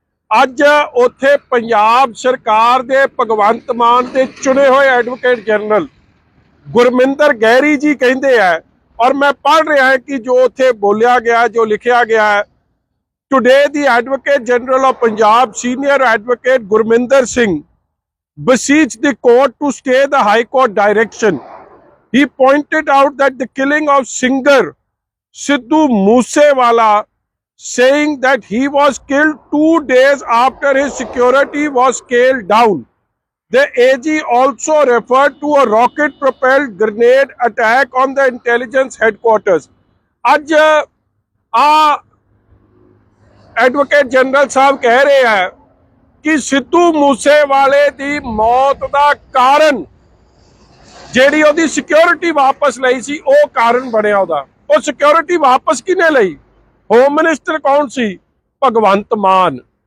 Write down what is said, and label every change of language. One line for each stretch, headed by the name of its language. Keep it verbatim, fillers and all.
Punjabi: ਅੱਜ ਉੱਥੇ ਪੰਜਾਬ ਸਰਕਾਰ ਦੇ ਭਗਵੰਤ ਮਾਨ ਦੇ ਚੁਣੇ ਹੋਏ ਐਡਵੋਕੇਟ ਜਨਰਲ ਗੁਰਮਿੰਦਰ ਗਹਿਰੀ ਜੀ ਕਹਿੰਦੇ ਆ, ਔਰ ਮੈਂ ਪੜ੍ਹ ਰਿਹਾ ਕਿ ਜੋ ਉੱਥੇ ਬੋਲਿਆ ਗਿਆ, ਜੋ ਲਿਖਿਆ ਗਿਆ ਹੈ,
English: Today the advocate general of Punjab senior advocate Gurminder Singh beseech the court to stay the High Court direction. He pointed out that the killing of singer Sidhu Moosewala, saying that he was killed two days after his security was scaled down. The A G also referred to a rocket-propelled grenade attack on the intelligence headquarters.
Punjabi: ਅੱਜ ਆ advocate general ਸਾਹਿਬ ਕਹਿ ਰਹੇ ਆ ਕਿ ਸਿੱਧੂ ਮੂਸੇਵਾਲੇ ਦੀ ਮੌਤ ਦਾ ਕਾਰਨ ਜਿਹੜੀ ਉਹਦੀ ਸਿਕਿਉਰਿਟੀ ਵਾਪਸ ਲਈ ਸੀ ਉਹ ਕਾਰਨ ਬਣਿਆ ਉਹਦਾ। ਉਹ ਸਿਕਿਉਰਿਟੀ ਵਾਪਸ ਕਿਹਨੇ ਲਈ? ਹੋਮ ਮਿਨਿਸਟਰ ਕੌਣ ਸੀ? ਭਗਵੰਤ ਮਾਨ।